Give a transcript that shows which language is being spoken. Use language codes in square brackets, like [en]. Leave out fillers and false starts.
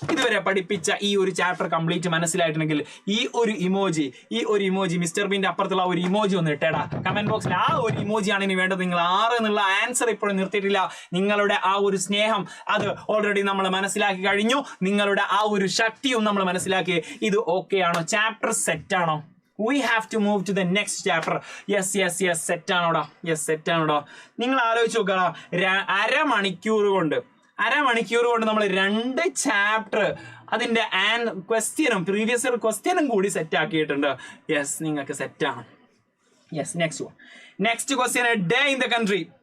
[ml] ഇതുവരെ പഠിപ്പിച്ച ഈ ഒരു ചാപ്റ്റർ കംപ്ലീറ്റ് മനസ്സിലായിട്ടുണ്ടെങ്കിൽ ഈ ഒരു ഇമോജി മിസ്റ്റർ ബീന്റെ അപ്പുറത്തുള്ള ഒരു ഇമോജി ഒന്ന് ഇട്ടേടാ കമന്റ് ബോക്സിൽ. ആ ഒരു ഇമോജിയാണ് ഇനി വേണ്ടത്. നിങ്ങൾ 6 എന്നുള്ള ആൻസർ ഇപ്പോഴും നിർത്തിയിട്ടില്ല. നിങ്ങളുടെ ആ ഒരു സ്നേഹം അത് ഓൾറെഡി നമ്മൾ മനസ്സിലാക്കി കഴിഞ്ഞു. നിങ്ങളുടെ ആ ഒരു ശക്തിയും നമ്മൾ മനസ്സിലാക്കി. ഇത് ഓക്കെ ആണോ? ചാപ്റ്റർ സെറ്റ് ആണോ? [en] We have to move to the next chapter. [ml] Yes, set ആണോടാ? നിങ്ങൾ ആലോചിച്ച് നോക്കടാ, അരമണിക്കൂർ കൊണ്ട് നമ്മൾ 2 ചാപ്റ്റർ അതിന്റെ പ്രീവിയസ് ഇയർ ക്വസ്റ്റ്യനും കൂടി സെറ്റ് ആക്കിയിട്ടുണ്ട്. [en] yes, [ml] നിങ്ങൾക്ക് സെറ്റാണ്. [en] Yes, next question, day in the country.